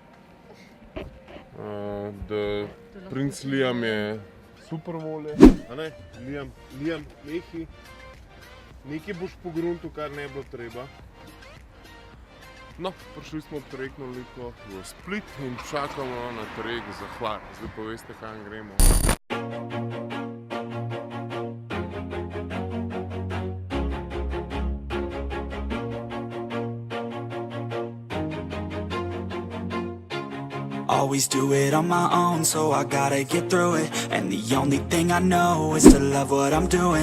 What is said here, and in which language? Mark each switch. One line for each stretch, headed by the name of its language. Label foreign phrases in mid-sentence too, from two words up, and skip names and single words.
Slovenian: Da princ Liam je super volje, a ne? Liam, nekaj boš pogruntil, kar ne bilo treba. No, prišli smo ob trajektno liko v Split in čakamo na trajekt za Hvar. Zdaj pa veste, kam gremo.
English: Always do it on my own, so I gotta get through it. And the only thing I know is to love what I'm doing.